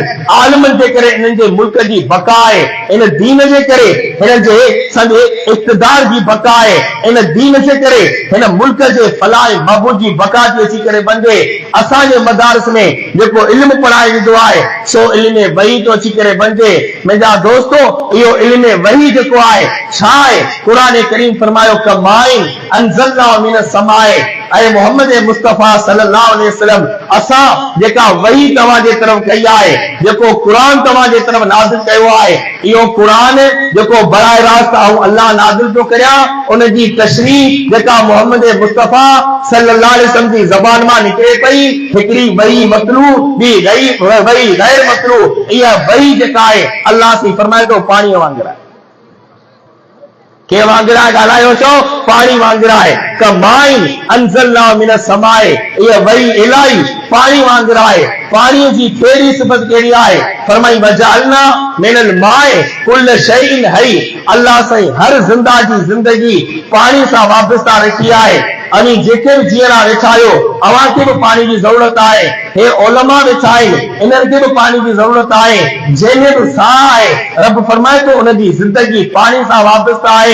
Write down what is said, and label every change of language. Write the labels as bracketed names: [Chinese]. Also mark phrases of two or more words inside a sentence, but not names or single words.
[Sindhi] आलिमनि जे करे हिननि जे मुल्क जी बका आहे, इन दीन जे करे हिननि जे सॼे इक़्तिदार जी बका आहे, इन दीन जे करे हिन मुल्क जे फलाह महबूद जी बका थी अची करे बणिजे। असांजे मदारिस में जेको इल्मु पढ़ायो वेंदो आहे सो इल्म वही तो अची करे बणिजे। मुंहिंजा दोस्तो, इहो इल्म वही जेको आहे छा आहे? क़ुरान करीम फरमायो [Arabic] كماءٍ أنزلنا من السماء, [Sindhi] ऐं मोहम्मद मुस्तफ़ा [Arabic] صلى الله عليه وسلم [Sindhi] असां जेका वही तव्हां जे तरफ़ कई आहे, जेको क़ुरान तव्हां जे तरफ़ नाज़िल कयो आहे, इहो क़ुरान जेको बराए रास्त अल्लाह नाज़िल थो करियां, उन जी तशरीह जेका मोहम्मद मुस्तफ़ा [Arabic] صلى الله عليه وسلم [Sindhi] जी ज़बान मां निकिरे पई, हिकिड़ी वही मतलूब, ॿी वही गैर मतलूब। इहा वही जेका आहे अल्लाह से फरमाए थो पाणी वांगुरु आहे। के वांगुरु आहे? ॻाल्हायो छो? पाणी वांगुरु आहे। [Arabic] كماءٍ أنزلنا من السماء, [Sindhi] इहा वही इलाही पाणी वांगुरु आहे। पाणीअ जी पहिरीं सिफ़त कहिड़ी आहे? फरमाई [Arabic] وجعلنا من الماء كل شيء حي. [Sindhi] अल्लाह साईं हर ज़िंदा जी ज़िंदगी पाणी सां वाबस्ता रखी आहे। अवी जेके बि जीअरा वेठा आहियो, अव्हां खे बि पाणी जी ज़रूरत आहे। हे उलमा वेठा आहिनि, इन्हनि खे बि पाणी जी ज़रूरत आहे। जंहिंमें बि साह आहे, रब फरमाए थो उन जी ज़िंदगी पाणी सां वाबस्ता आहे।